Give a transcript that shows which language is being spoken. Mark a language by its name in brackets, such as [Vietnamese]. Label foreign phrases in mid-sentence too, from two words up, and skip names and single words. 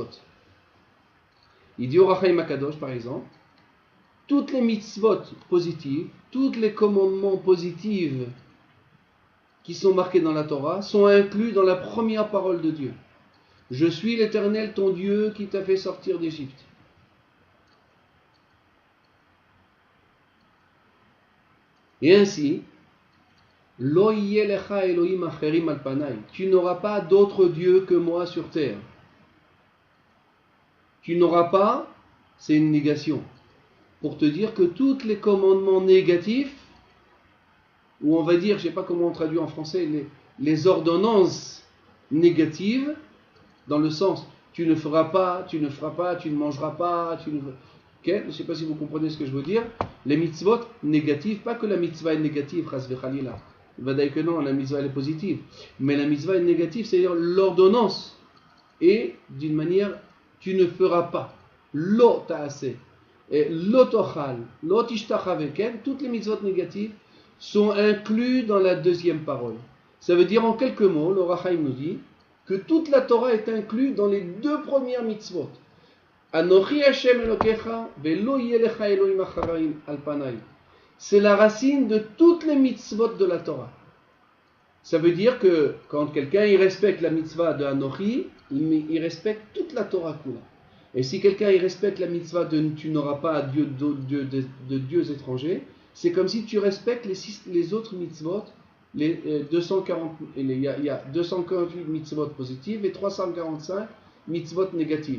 [French] Il dit au Rachaim Akadosh, par exemple, toutes les mitzvot positives, tous les commandements positifs qui sont marqués dans la Torah sont inclus dans la première parole de Dieu. Je suis l'Éternel, ton Dieu, qui t'a fait sortir d'Égypte. Et ainsi, [Hebrew] לא יהיה לך אלהים אחרים על פני. [French] Tu n'auras pas d'autre Dieu que moi sur terre. Tu n'auras pas, c'est une négation. Pour te dire que tous les commandements négatifs, ou on va dire, je ne sais pas comment on traduit en français, les ordonnances négatives, dans le sens, tu ne feras pas, tu ne feras pas, tu ne mangeras pas, tu ne... Okay? Je ne sais pas si vous comprenez ce que je veux dire. Les mitzvot négatives, pas que la mitzvah est négative, [Hebrew] חס וחלילה. [French] Vadaï que non, la mitzvah elle est positive. Mais la mitzvah est négative, c'est-à-dire l'ordonnance. Et d'une manière, tu ne feras pas. [Hebrew] לא תעשה. Et לא תאכל, לא תשתחוו, [French] toutes les mitzvot négatives sont inclus dans la deuxième parole. Ça veut dire en quelques mots, le Rachaim nous dit que toute la Torah est inclue dans les 2 premières mitzvot. [Hebrew] אנכי ה' אלהיך ולא יהיה לך אלהים אחרים על פני. [French] C'est la racine de toutes les mitzvot de la Torah. Ça veut dire que quand quelqu'un il respecte la mitzvah de Anochi, il respecte toute la [Hebrew] תורה כולה. [French] Et si quelqu'un il respecte la mitzvah de tu n'auras pas de dieux étrangers, c'est comme si tu respectes les autres mitzvot, les 240, il y a 248 mitzvot positives et 345 mitzvot négatives.